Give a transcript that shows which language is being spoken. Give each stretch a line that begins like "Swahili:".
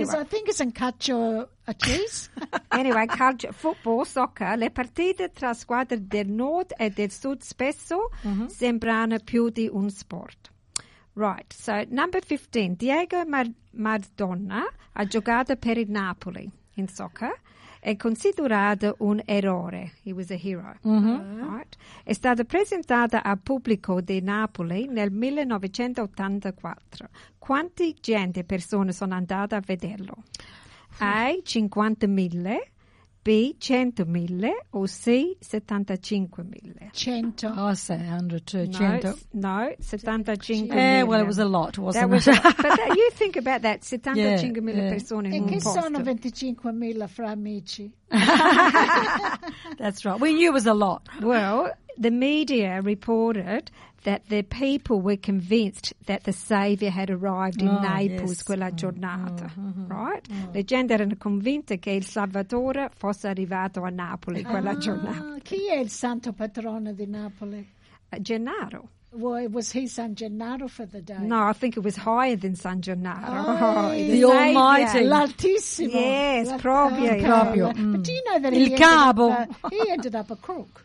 English: Because I think it's in calcio a cheese. Anyway, calcio, football, soccer.
Italian: Le partite tra squadre del nord e del sud spesso sembrano più di un sport.
English: Right, so number 15.
Italian: Diego Maradona ha giocato per il Napoli in soccer. È considerato un eroe.
English: He was a hero. Right.
Italian: È stata presentata al pubblico di Napoli nel 1984. Quante persone sono andate a vederlo? A. 50.000, B. 100.000 o C. 75.000? 100.
English: I'll say 100 too. 100. No, 75.000. Well, it was a lot, wasn't it? But you think about that, 75.000
Italian: persone in un posto. E che sono 25.000 fra amici?
English: That's right. We knew it was a lot. Well, the media reported that the people were convinced that the saviour had arrived in Naples
Italian: quella giornata,
English: right? Mm-hmm.
Italian: Le gente erano convinte che il Salvatore fosse arrivato a Napoli quella giornata. Chi è il santo patrono di Napoli? Gennaro.
English: Well, was he San Gennaro for the day? No, I think it was higher than San Gennaro. The Almighty.
Italian: L'Altissimo. Yes, proprio. Proprio.
English: But do you know that he ended up a crook?